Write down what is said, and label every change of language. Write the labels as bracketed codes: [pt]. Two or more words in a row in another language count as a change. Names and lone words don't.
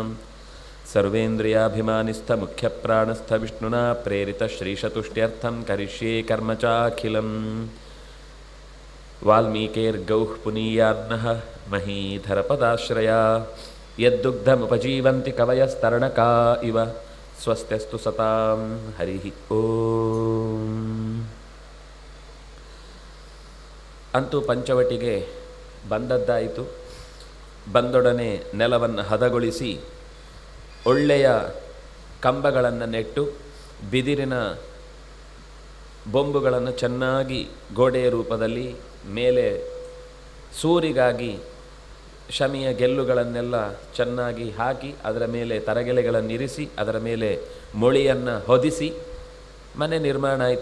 [sa] ಸರ್ವೇಂದ್ರಿಯಾಭಿಮಾನಿಸ್ಥಮುಖ್ಯಪ್ರಾಣಸ್ಥ ವಿಷ್ಣುನಾ ಪ್ರೇರಿತ ಶ್ರೀಶತುಷ್ಟ್ಯರ್ಥಂ ಕರಿಷ್ಯೇ ಕರ್ಮ ಚಾಖಿಲಂ ವಾಲ್ಮೀಕೇರ್ಗೌಃ ಪುನೀಯಾನ್ನಃ ಮಹೀಧರಪದಾಶ್ರಯಾ ಯದ್ದುಗ್ಧಮುಪಜೀವಂತಿ ಕವಯಸ್ತರಣಕಾ ಇವ ಸ್ವಸ್ತ್ಯಸ್ತು ಸತಾಂ ಹರಿ ಓಂ. [kn] ಅಂತೂ ಪಂಚವಟಿಗೆ ಬಂದದ್ದಾಯಿತು. ಬಂದೊಡನೆ ನೆಲವನ್ನು ಹದಗೊಳಿಸಿ ಒಳ್ಳೆಯ ಕಂಬಗಳನ್ನು ನೆಟ್ಟು ಬಿದಿರಿನ ಬೊಂಬುಗಳನ್ನು ಚೆನ್ನಾಗಿ ಗೋಡೆಯ ರೂಪದಲ್ಲಿ ಮೇಲೆ ಸೂರಿಗಾಗಿ ಶಮಿಯ ಗೆಲ್ಲುಗಳನ್ನೆಲ್ಲ ಚೆನ್ನಾಗಿ ಹಾಕಿ ಅದರ ಮೇಲೆ ತರಗೆಲೆಗಳನ್ನಿರಿಸಿ ಅದರ ಮೇಲೆ ಮೊಳಿಯನ್ನು ಹೊದಿಸಿ ಮನೆ ನಿರ್ಮಾಣ ಆಯಿತು.